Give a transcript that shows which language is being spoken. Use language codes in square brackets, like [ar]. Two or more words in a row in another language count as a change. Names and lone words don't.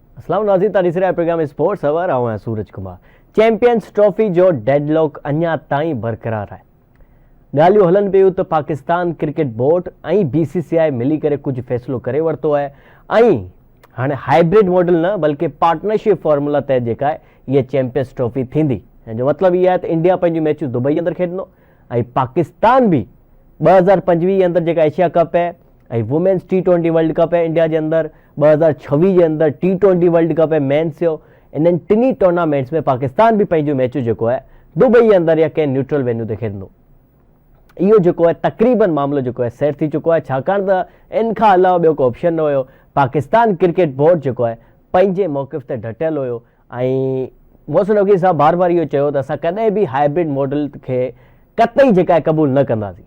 [sd] अस्सलाम नाज़रीन, तीसरा प्रोग्राम स्पोर्ट्स अवर आऊं सूरज कुमार। चैंपियंस ट्रॉफी जो डेडलॉक अञा ताईं बरक़रार है। ॻाल्हियूं हलनि पियूं त पाकिस्तान क्रिकेट बोर्ड ऐं BCCI मिली करे कुझु फ़ैसिलो करे वरितो आहे ऐं हाणे [en] hybrid model [sd] न बल्कि [en] partnership formula [sd] तहत जेका आहे इहा चैंपियंस ट्रॉफी थींदी। ऐं जो मतिलबु इहा आहे त इंडिया पंहिंजूं मैचूं दुबई अंदरि खेॾंदो ऐं पाकिस्तान बि 2025 अंदरि जेका एशिया कप है ऐं वुमेन्स T20 वर्ल्ड कप है इंडिया के अंदर, 2026 के अंदर T20 वर्ल्ड कप है मेंस जो, इन्हनि टिनी टूर्नामेंट्स में पाकिस्तान भी पंहिंजूं मैचूं जेको आहे दुबई अंदर या कंहिं [en] neutral venue [sd] ते खेॾंदो। इहो जेको आहे तक़रीबन मामलो जेको आहे सेट थी चुको आहे, छाकाणि त इन खां अलावा ॿियो को ऑप्शन न हुयो। पाकिस्तान क्रिकेट बोर्ड जेको आहे पंहिंजे मौक़िफ़ ते डटियल हुयो ऐं मोहसिन नक़वी साहब बार बार इहो चयो त असां कॾहिं बि [en] hybrid model [sd] खे कतई जेका आहे क़बूल न कंदासीं।